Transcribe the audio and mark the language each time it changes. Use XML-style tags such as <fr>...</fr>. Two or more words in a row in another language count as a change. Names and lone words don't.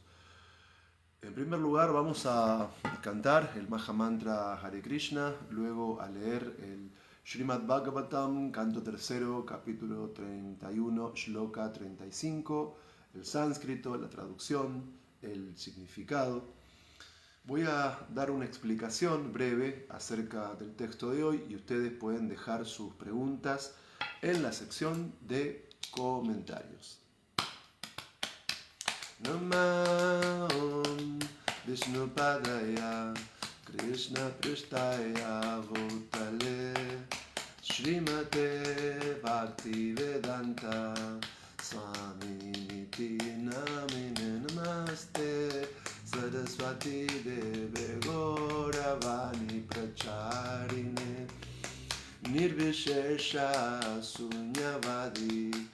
<es>En primer lugar vamos a cantar el Mahamantra Hare Krishna, luego a leer el Srimad Bhagavatam, canto tercero, capítulo 31, shloka 35, el sánscrito, la traducción, el significado. Voy a dar una explicación breve acerca del texto de hoy y ustedes pueden dejar sus preguntas en la sección de comentarios.</es> <sa>नमः विष्णुपादाय कृष्णप्रेष्ठाय भूतले श्रीमते भक्तिवेदान्तस्वामिन् इति नामिने नमस्ते सारस्वते देवे गौरवाणीप्रचारिणे निर्विशेषशून्यवादि</sa>